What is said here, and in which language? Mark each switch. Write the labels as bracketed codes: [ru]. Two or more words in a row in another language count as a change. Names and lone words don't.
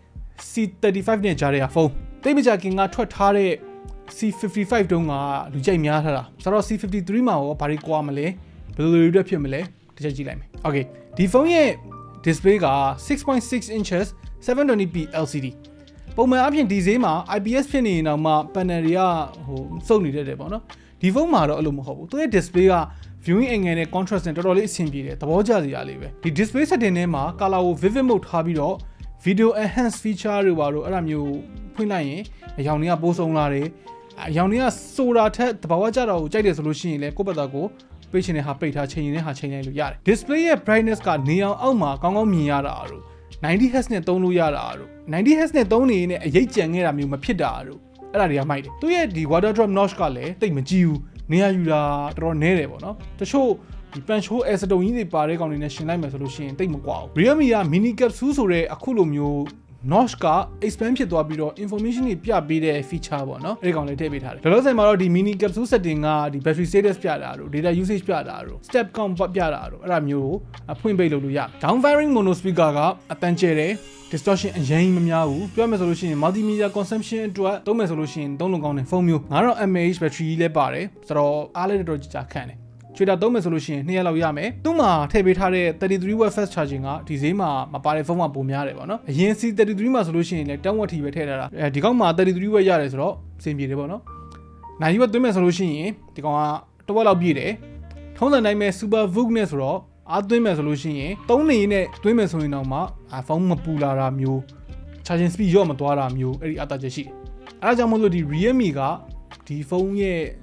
[my] C35 နဲ့ကြားတဲ့ဖုန်းတိတ်မကြခင်ကထွက်ထားတဲ့ C55 တုန်းကလူကြိုက်များထားတာဆိုတော့ C53 မှာရောဘာတွေကွာမလဲဘယ်လိုတွေဖြစ်မလဲတစ်ချက်ကြည့်လိုက်မယ် Okay ဒီဖုန်းရဲ့ display က [en] 6.6 inches 720p LCD [my] ပုံမှန်အပြင်ဒီဈေးမှာ IPS ဖြစ်နေရင်တော့မှ panel တွေကစုပ်နေတတ်တယ်ပေါ့နော်ဒီဖုန်း မှာတော့အဲ့လိုမဟုတ်ဘူးသူရဲ့ display က [en] viewing angle [my] နဲ့ contrast နဲ့တော်တော်လေးအဆင်ပြေတယ်သဘောကျစရာလေးပဲဒီ [en] display setting [my] ထဲမှာ color ကို [en] vivid mode [my] ထားပြီးတော့ [en] video enhance feature [my] တွေပါတော့အဲ့ဒါမျိုးဖွင့်လိုက်ရင်အရောင်တွေကပိုးဆုံးလာတယ်အရောင်တွေကဆိုတာထက်သဘာဝကျတော့ကိုကြိုက်တယ်ဆိုလို့ရှိရင်လည်းကိုယ့်ဘက်သားကိုပိတ်ချင်တဲ့ဟာပိတ်ထားချိန်ရင်ဟာချိန်လိုက်လို့ရတယ် display ရဲ့ brightness ကနေအောင်အောက်မှာကောင်းကောင်းမြင်ရတာတို့ 90Hz နဲ့သုံးလို့ရတာတို့ 90Hz နဲ့သုံးနေရင်အရိပ်ကြံခဲ့တာမျိုးမဖြစ်တာတို့အဲ့ဒါတွေကမိုက်တယ်သူရဲ့ဒီ [en] water drop notch [my] ကလည်းတိတ်မကြီးဘူးနေရာယူတာတော်တော်နည်းတယ်ပေါ့နော်တချို့ဒီ [en] punch hole as [my] တုံကြီးတွေပါတဲ့ကောင်တွေနဲ့ရှင်းလိုက်မယ်ဆိုလို့ရှိရင်တိတ်မကွာဘူး realme က [en] mini capsule [my] ဆိုတဲ့အခု လိုမျိုး notch က expand ဖြစ်သွားပြီးတော့ information တွေပြပေးတဲ့ feature ပေါ့နော်အဲ့ဒီကောင်လေးထည့်ပေးထားတယ်လောလောဆယ်မှာတော့ဒီ [en] mini capsule setting [my] ကဒီ [en] battery status [my] ပြတာတို့ [en] data usage [my] ပြတာတို့ [en] step count [my] ပြတာတို့အဲ့ဒါမျိုးကိုဖွင့်ပိတ်လုပ်လို့ရတယ် [en] down firing mono speaker [my] ကအတန်ကျဲတယ် distortion အရင်မများဘူးပြောမယ်ဆိုလို့ရှိရင် [en] multimedia consumption [my] အတွက်သုံးမယ်ဆိုလို့ရှိရင်သုံးလုံးကောင်းတဲ့ဖုန်းမျိုး [en] 9000 mAh battery [my] လည်းပါတယ်ဆိုတော့အား လည်းတော်တော်ကြာခန့်တယ်ချွေတာသုံးမယ်ဆိုလို့ရှိရင်2ရက်လောက်ရမယ်သူ့မှာထည့်ပေးထားတဲ့ [en] 33W fast charging [my] ကဒီဈေးမှာမပါတဲ့ဖုန်းကပိုများတယ်ပေါ့နော်အရင် C33 မှာဆိုလို့ရှိရင်လည်း10Wထိပဲထည့်ထားတာဒီကောင်မှာ 33W ရတယ်ဆိုတော့အဆင်ပြေတယ်ပေါ့နော်နိုင်ရွက်သွင်းမယ်ဆိုလို့ရှိရင်ဒီကောင်က1Wလောက်ပြည့်တယ်ထုံးစံတိုင်းပဲ [en] super VOOC [my] နဲ့ဆိုတော့အားသွင်းမယ်ဆိုလို့ရှိရင်3နေနဲ့သွင်းမယ်ဆိုရင်တော့မှဖုန်းမပူလာတာမျိုး [en] charging speed [my] ရော့မသွားတာမျိုးအဲ့ဒီအတားချက်ရှိတယ်အဲဒါကြောင့်မို့လို့ဒီ realme ကဒီဖုန်းရဲ့